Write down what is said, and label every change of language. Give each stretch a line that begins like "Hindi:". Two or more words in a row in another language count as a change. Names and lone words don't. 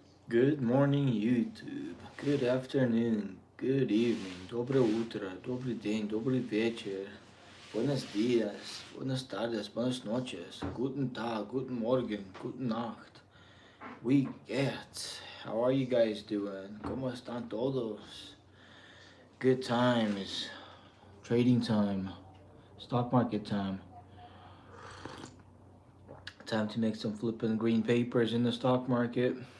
English: Good morning, YouTube. Good afternoon. Good evening.
Bulgarian: Dobre utro.
Polish: Dobry dzień. Dobry wieczór.
Spanish: Buenos dias. Buenas tardes. Buenas noches.
German: Guten Tag. Guten Morgen. Guten Nacht.
English: We get. How are you guys doing?
Spanish: ¿Cómo están todos?
English: Good times. Trading time. Stock market time. Time to make some flipping green papers in the stock market.